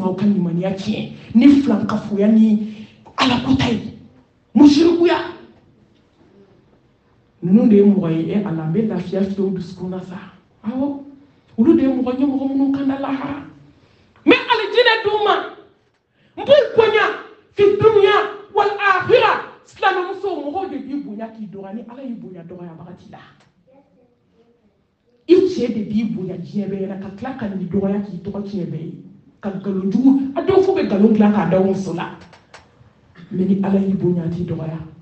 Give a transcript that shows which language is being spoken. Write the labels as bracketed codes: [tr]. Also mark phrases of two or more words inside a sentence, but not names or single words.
[bm] k'aw ka limaniya tiɲɛ ni filankafoya ni alakota ye musirikuya ninnu de ye mɔgɔ ye ala n bɛ lafiya fiyɛ o dusukun na sa awɔ olu de ye mɔgɔ ɲɛmɔgɔ minnu kan da lahara mɛ alijinɛ d'u ma n b'u bonya [ar] في الدنيا والآخرة [bm] silamɛmuso mɔgɔw de b'i bonya k'i dɔgɔya ni ala y'i bonya dɔgɔyabaga t'i la i cɛ de b'i bonya diɲɛ bɛɛ ɲɛna ka tila ka nin dɔgɔya k'i tɔgɔ tiɲɛ bɛɛ ye ka nkalon jugu a dɔw fo bɛ nkalon dilan k'a da muso la mɛ ni ala y'i bonya a t'i dɔgɔya